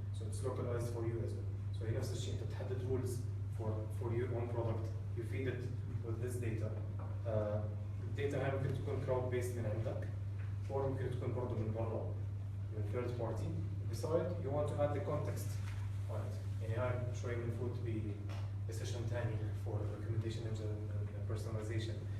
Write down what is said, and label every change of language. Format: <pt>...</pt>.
<en>So it's localized for you as well. So</en> <ar>هي نفس الشيء انت بتحدد</ar> <en>rules for your own product. You feed it with this data.</en> <ar>الداتا هاي ممكن تكون</ar> <en>crowd based</en> <ar>من عندك</ar> <en>or</en> <ar>ممكن تكون برضه من برا من</ar> <en>third party. Besides you want to add the context on it.</en> <ar>يعني هاي شوي بنفوت بسيشن ثاني</ar> <en>for recommendation engine and personalization.</en>